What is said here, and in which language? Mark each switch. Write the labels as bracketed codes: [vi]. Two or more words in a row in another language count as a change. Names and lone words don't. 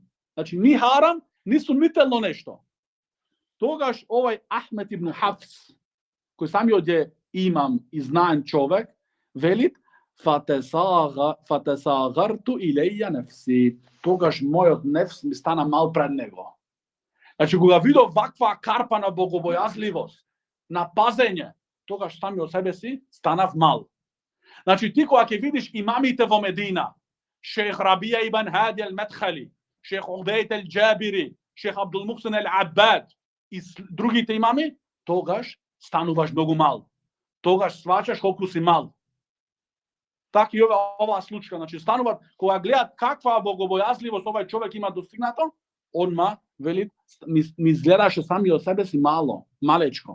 [mk] Значи, ни харам, ни сомнително нешто. Тогаш овај Ахмед ибн Хафс, кој самиот е имам и знаен човек, велит, [ar] فتصاغرت إليه نفسي. [mk] Тогаш мојот нефс ми стана мал пред него. Значи, кога видов ваква карпа на богобојазливост, на пазење, тогаш сами од себе си станав мал. Значи, ти кога ќе видиш имамите во Медина, Шейх Рабија ибн Хади ал-Медхали, Шейх Убейд ал-Џабири, Шейх Абдул Мухсин ал-Аббад и другите имами, тогаш стануваш многу мал. Тогаш сваќаш колку си мал. Така и ова случка, значи стануваат кога гледат каква богобојазливост овај човек има достигнато, одма вели ми изгледаше сами од себе си малечко.